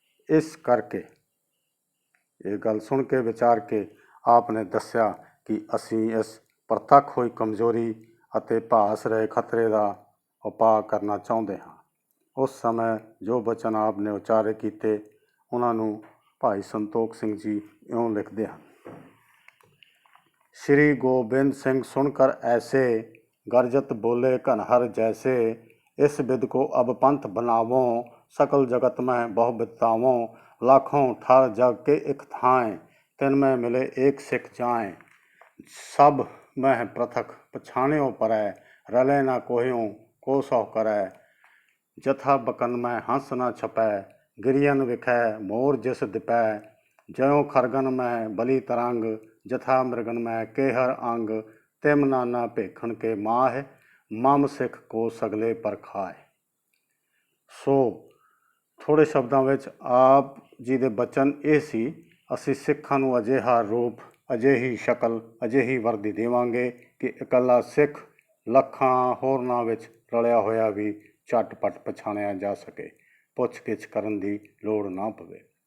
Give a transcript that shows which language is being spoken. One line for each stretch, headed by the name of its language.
Punjabi: ਇਸ ਕਰਕੇ ਇਹ ਗੱਲ ਸੁਣ ਕੇ ਵਿਚਾਰ ਕੇ ਆਪ ਨੇ ਦੱਸਿਆ ਕਿ ਅਸੀਂ ਇਸ ਪ੍ਰਤੱਖ ਹੋਈ ਕਮਜ਼ੋਰੀ ਅਤੇ ਭਾਸ ਰਹੇ ਖਤਰੇ ਦਾ ਉਪਾਅ ਕਰਨਾ ਚਾਹੁੰਦੇ ਹਾਂ। ਉਸ ਸਮੇਂ ਜੋ ਬਚਨ ਆਪ ਨੇ ਉਚਾਰੇ ਕੀਤੇ, ਉਹਨਾਂ ਨੂੰ ਭਾਈ ਸੰਤੋਖ ਸਿੰਘ ਜੀ ਇਉਂ ਲਿਖਦੇ ਹਨ।
Braj: श्री गोबिंद सिंह सुनकर ऐसे, गरजत बोले कन्हर जैसे, इस विद को अब पंथ बनावों, सकल जगत में बहु विद्ताओं, लाखों ठार जग के एक थाएं, तिनमें मिले एक सिख जाएं। सब में पृथक पछाण्यो परै, रले न कोह्यों को सौ करै। जथा बकन में हंस न छपै, गिरियन विखै मोर जिस दिपै। ज्यों खरगन में बलि तरंग, जथा मृगन में केहर अंग। तिम नाना भेखण के माह, मम सिख को सगले पर खाए।
Punjabi: सो ਥੋੜੇ ਸ਼ਬਦਾਂ ਵਿੱਚ ਆਪ ਜੀ ਦੇ ਬਚਨ ਇਹ ਸੀ, ਅਸੀਂ ਸਿੱਖਾਂ ਨੂੰ ਅਜਿਹਾ ਰੂਪ, ਅਜਿਹੀ ਸ਼ਕਲ, ਅਜਿਹੀ ਵਰਦੀ ਦੇਵਾਂਗੇ ਕਿ ਇਕੱਲਾ ਸਿੱਖ ਲੱਖਾਂ ਹੋਰਨਾਂ ਵਿੱਚ ਰਲਿਆ ਹੋਇਆ ਵੀ ਝਟਪਟ ਪਛਾਣਿਆ ਜਾ ਸਕੇ, ਪੁੱਛ ਗਿੱਛ ਕਰਨ ਦੀ ਲੋੜ ਨਾ ਪਵੇ।